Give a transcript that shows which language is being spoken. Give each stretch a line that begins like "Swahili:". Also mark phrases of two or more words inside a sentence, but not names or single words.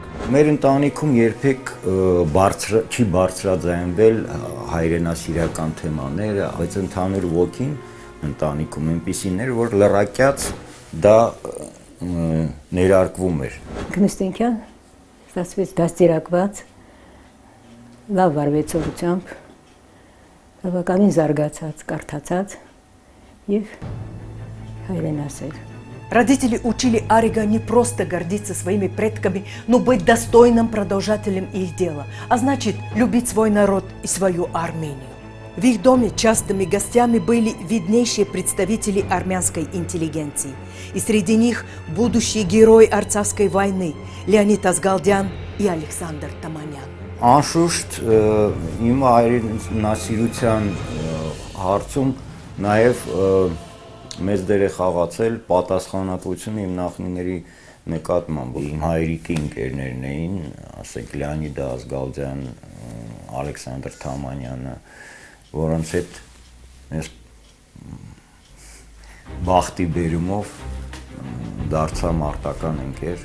Armenian: Մեր ընտանիքում երբեք չի բարձրաձայնվել հայրենասիրական թեմաները, բայց ընդհանուր ոգին ընտանիքում այնպիսին էր, որ լրակյաց դա ներարկվում էր։ Քնստենքյան ստացվեց դաստիարակված, լավ վարվեցողությամբ, բավականին զարգացած, կարդացած եւ հայրենասեր։
Russian: Родители учили Арига не просто гордиться своими предками, но быть достойным продолжателем их дела, а значит, любить свой народ и свою Армению. В их доме частыми гостями были виднейшие представители армянской интеллигенции. И среди них будущие герои Арцахской войны Леонид Ազգալդյան и Александр Tamanyan.
Armenian: Անշուշտ իմ հայրենասիրության հարցում նաև մեծ դեր է խաղացել պատասխանատվությունը իմ նախնիների նկատմամբ։ Իմ հայրիկի ընկերներն էին, ասենք Լեոնիդ Ազգալդյան, Ալեքսանդր Թամանյանը, որոնց հետ ես բախտի բերումով դարձա մարտական ընկեր։